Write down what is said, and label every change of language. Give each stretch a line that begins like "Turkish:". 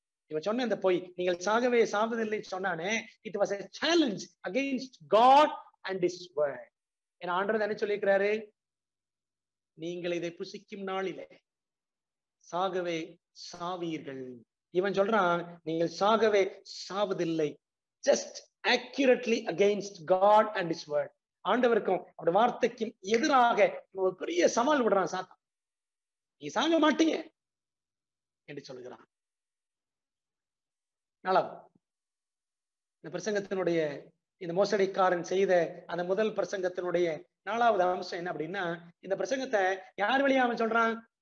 Tamil: இவன் சொன்ன இந்த பொய், நீங்கள் சாகவே சாவதில்லை சொன்னானே,
English: It was a challenge against God and his word.
Tamil: ஏன்னா ஆண்டவர் என்ன சொல்லியிருக்கிறாரு? நீங்கள் இதை புசிக்கும் நாளிலே சாகவே சாவீர்கள். இவன் சொல்றான், நீங்கள் சாகவே சாவதில்லை.
English: just accurately against God and his word.
Tamil: ஆண்டவருக்கும் அவருடைய வார்த்தைக்கும் எதிராக ஒரு பெரிய சவால் விடுறான் சாத்தான். நீ சாக மாட்டீங்க என்று சொல்லுகிறான். நாலாவது, இந்த பிரசங்கத்தினுடைய இந்த மோசடிக்காரன் செய்த அந்த முதல் பிரசங்கத்தினுடைய 4வது அம்சம் என்ன அப்படின்னா, இந்த பிரசங்கத்தை யார் வழியா அவன் சொல்றான்?